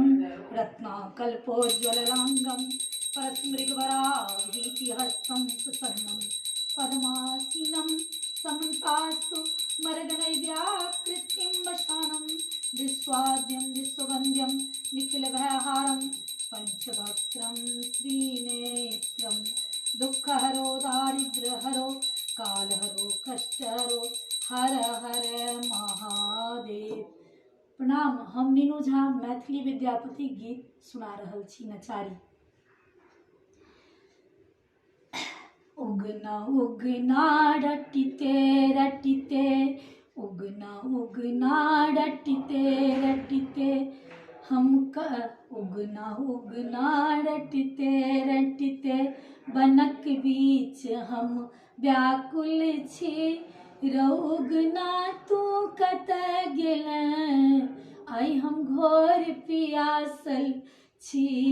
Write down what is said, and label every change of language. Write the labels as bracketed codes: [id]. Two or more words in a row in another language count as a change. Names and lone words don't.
[sa] रत्नाकल्पोज्ज्वललाङ्गं परस्मृगवराभीतिहस्तं सुसर्णं पद्मासीनं समन्तास्तु मर्गनैव्याकृतिं वशानं विश्वाद्यं विश्ववन्द्यं निखिलभयहारं पंचवक्त्रं त्रिनेत्रं दुःखहरो दारिद्र्यहरो कालहरो कष्टहरो हर हर महादेव। [mai] प्रणाम। हम मीनू झा मैथिली विद्यापति गीत सुना रहल छी नचारी। उगना उगना रटिते रटिते, उगना उगना रटिते रटिते, उगना उगना रटिते रटिते, बनक बीच हम व्याकुल छी, रौ उगना तू कतऽ गेलैं, आइ हम घोर पियासल छी।